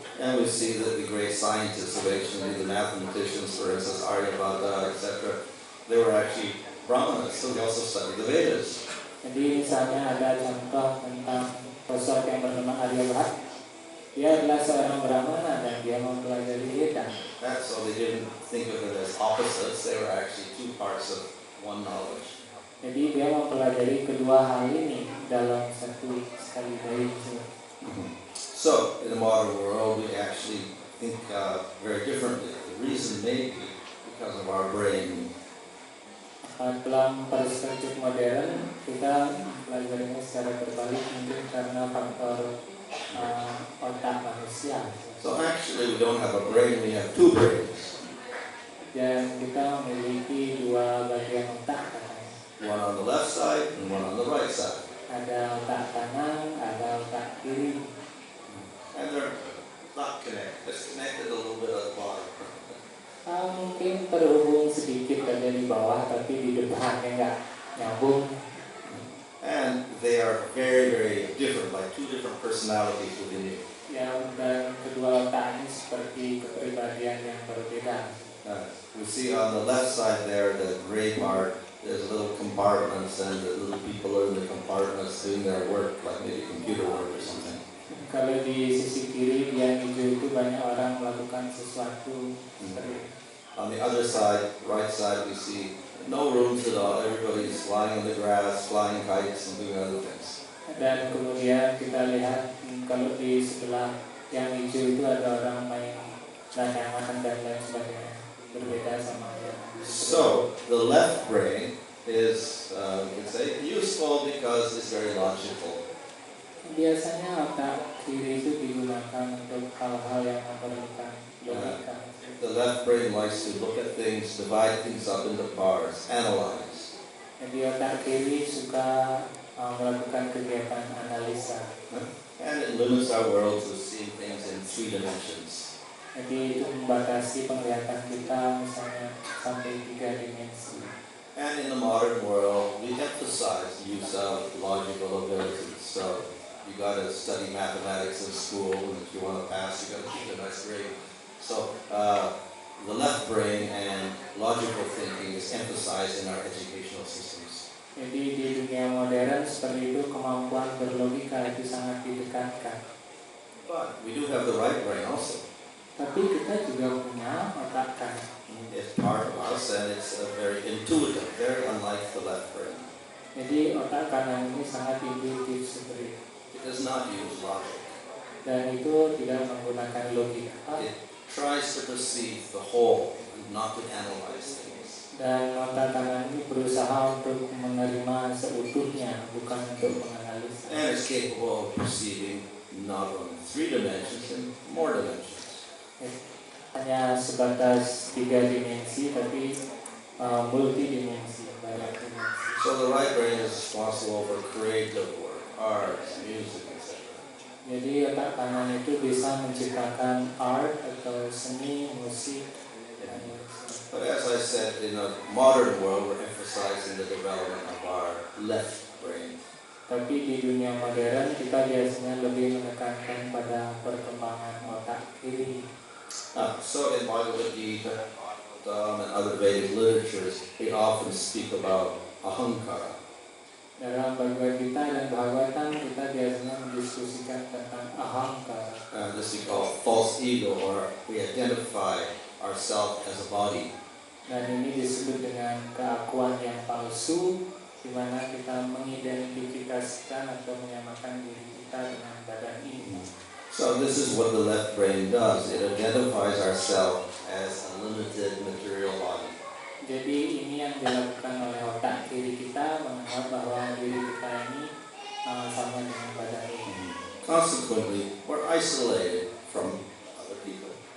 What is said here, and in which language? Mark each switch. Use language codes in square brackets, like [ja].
[en] And we see that the great scientists of ancient India, the mathematicians, for instance, Aryabhata, etc., they were actually Brahmanas, so they also studied the Vedas. [id] Jadi misalnya ada contoh tentang sosok yang bernama Aryabhata. Dia adalah seorang Brahmana dan dia mempelajari Veda. [en] So they didn't think of it as opposites, they were actually two parts of one knowledge. [id] Jadi dia mempelajari kedua hal ini dalam satu sekali dari itu. [en] So in the modern world, we actually think very differently. The reason may be because of our brain. [id] Dalam perspektif modern, kita belajarnya secara berbalik mungkin karena faktor otak manusia. [en] So actually we don't have a brain, we have two brains. [id] Dan kita memiliki dua bagian otak katanya. [en] One on the left side and one on the right side. [id] Ada otak kanan, ada otak kiri. [en] And they're not connected. It's connected a little bit at the bottom. [id] Mungkin terhubung sedikit saja di bawah, tapi di depannya nggak nyambung. [en] And they are very, very different, like two different personalities within you. [id] Dan kedua otak ini seperti kepribadian yang berbeda. [en] We see on the left side there, the gray part, there's little compartments, and the little people are in the compartments doing their work, like maybe computer work or something. [id] Kalau di sisi kiri yang hijau itu banyak orang melakukan sesuatu. [en] On the other side, right side, we see no rooms at all. Everybody's lying on the grass, flying kites, and doing other things. [id] Dan kemudian kita lihat kalau di sebelah yang hijau itu ada orang main layangan dan lain sebagainya, berbeda sama yang. [en] So the left brain is, we could say, useful because it's very logical. [id] Biasanya otak kiri itu digunakan untuk hal-hal yang memerlukan logika. [en] The left brain likes to look at things, divide things up into parts, analyze. [id] Jadi otak kiri suka melakukan kegiatan analisa. [en] And it limits our world to seeing things in 3 dimensions. [id] Jadi itu membatasi penglihatan kita misalnya sampai 3 dimensi. [en] And in the modern world, we emphasize the use of logical abilities. So you got to study mathematics in school, and if you want to pass, you got to keep a nice grade. So the left brain and logical thinking is emphasized in our educational systems. [id] Jadi di dunia modern seperti itu kemampuan berlogika itu sangat ditekankan. [en] But we do have the right brain also. [id] Tapi kita juga punya otak kanan. [en] It's part of us, and it's very intuitive, very unlike the left brain. [id] Jadi otak kanan ini sangat intuitif seperti itu. [en] It does not use logic. [id] Dan itu tidak menggunakan logika. [en] It tries to perceive the whole, and not to analyze things. [id] Dan otak kanan ini berusaha untuk menerima seutuhnya, bukan untuk menganalisa. [en] And is capable of perceiving not only 3 dimensions, and more dimensions. [id] Hanya sebatas 3 dimensi, tapi multidimensi, banyak dimensi. [en] So the right brain is responsible for creative work, arts, music, etc. [id] Jadi otak kanan itu bisa menciptakan art atau seni, musik. [en] But as I said, in the modern world, we're emphasizing the development of our left brain. [id] Tapi di dunia modern kita biasanya lebih menekankan pada perkembangan otak kiri. [en] So in Bhagavad Gita and other Vedic literatures, we often speak about ahankara. [id] Dalam Bhagavad Gita dan Bhagavatam kita biasanya mendiskusikan tentang ahankara. [en] This we call false ego, or we identify ourselves as a body. [id] Dan ini disebut dengan keakuan yang palsu, di mana kita mengidentifikasikan atau menyamakan diri kita dengan badan ini. [en] So this is what the left brain does. It identifies ourselves as a limited material body. [id] Jadi ini yang dilakukan oleh otak kiri kita, menganggap bahwa diri kita ini sama dengan badan ini. [en] Consequently, we're isolated from other people.